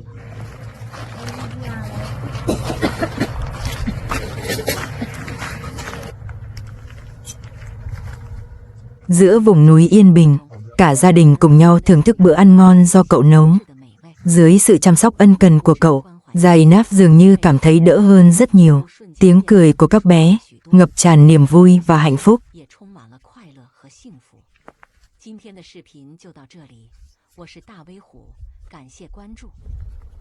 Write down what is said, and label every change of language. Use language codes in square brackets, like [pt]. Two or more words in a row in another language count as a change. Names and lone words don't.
[vi] Giữa vùng núi yên bình, cả gia đình cùng nhau thưởng thức bữa ăn ngon do cậu nấu. Dưới sự chăm sóc ân cần của cậu, Zainab dường như cảm thấy đỡ hơn rất nhiều. Tiếng cười của các bé ngập tràn niềm vui và hạnh phúc. [zh] 今天的视频就到这里，我是大威虎，感谢关注。